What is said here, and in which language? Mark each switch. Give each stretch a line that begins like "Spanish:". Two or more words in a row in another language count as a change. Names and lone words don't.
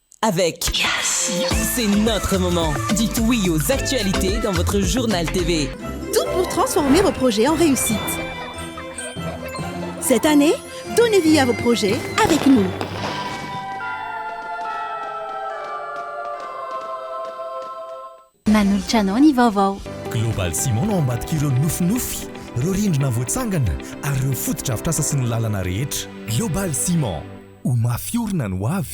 French: avec C'est notre moment. Dites oui aux actualités dans votre journal TV. Tout pour transformer vos projets en réussite. Cette année, donnez vie à vos projets avec nous.
Malagasy: Manolotra anao ny vaovao. Global Simon no ambadika ireo nofinofy, ireo rindrina voatsangana ary ireo fotodrafitrasa sy ny lalana rehetra. Global Simon, ho mafiorina no avy.